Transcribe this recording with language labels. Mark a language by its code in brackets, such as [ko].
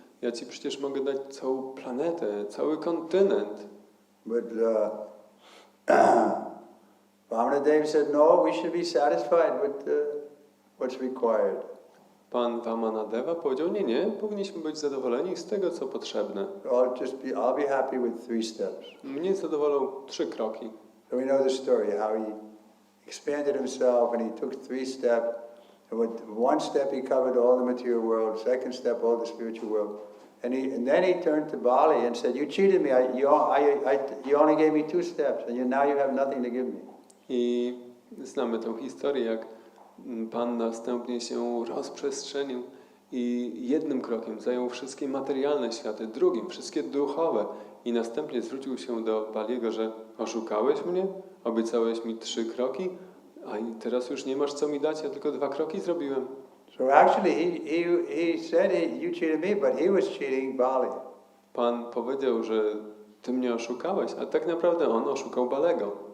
[pl] Ja ci przecież mogę dać całą planetę, cały kontynent. [en] But Vamana Dev said, no, we should be satisfied with what's required. [pl] Pan Vamanadeva powiedział, nie, powinniśmy być zadowoleni z tego, co potrzebne. [en] I'll be happy with 3 steps. [pl] Mnie zadowolą 3 kroki. [en] So we know the story, how he expanded himself and he took 3 steps. And with 1 step he covered all the material world, 2nd step all the spiritual world. And then he turned to Bali and said, you cheated me, you only gave me 2 steps and now you have nothing to give me. [pl] I znamy tę historię, jak Pan następnie się rozprzestrzenił i jednym krokiem zajął wszystkie materialne światy, drugim wszystkie duchowe i następnie zwrócił się do Baliego, że oszukałeś mnie, obiecałeś mi 3 kroki, a teraz już nie masz co mi dać, ja tylko 2 kroki zrobiłem. [en] So actually he said you cheated me, but he was cheating Bali. [pl] Pan powiedział, że ty mnie oszukałeś, a tak naprawdę on oszukał Balego.